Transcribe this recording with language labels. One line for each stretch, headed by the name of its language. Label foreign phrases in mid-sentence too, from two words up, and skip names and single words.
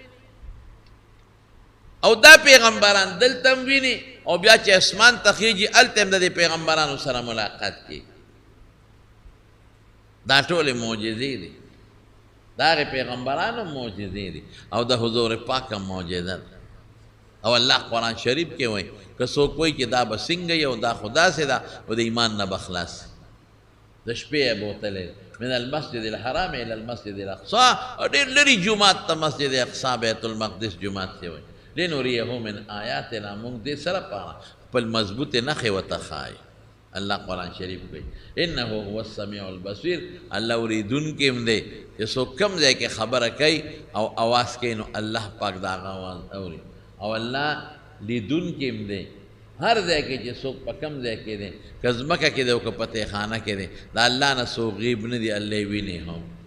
Pashto: او دا پیغمبران دلته ویني او بیا چې اسمان ته خیږي هلته هم د دې پیغمبرانو سره ملاقات کوي دا ټولې معجزې دي دا هغې پیغمبرانو معجزې دي او د حضور پاک هم معجزه ده او الله قرآن شریف کې وایي که څوک وایي چې دا به څنګه یو دا خو داسې ده و د ایمان نه به خلاص د شپې یې بوتلی
Arabic: من المسجد الحرام الى المسجد الاقصى
Pashto: او ډېر لرې جومات ته مسجد اقصا بیت المقدس جومات ته وایي
Arabic: لنریه من آیاتنا
Pashto: موږ دې سره پاره خپل مضبوطې نښې ورته ښایي الله قرآن شریف کوي
Arabic: انه هو السمیع البصیر
Pashto: الله اورېدونکی هم دی چې څوک کوم ځای کې خبره کوي او اواز کوي نو الله پاک د هغه اواز اوري او الله لیدونکی هم دی هر ځای کې چې څوک په کوم ځای کې دی که ځمکه کې دی او که په تیخانه کې دی د الله نه څوک غیب نه دی الله یې ویني هم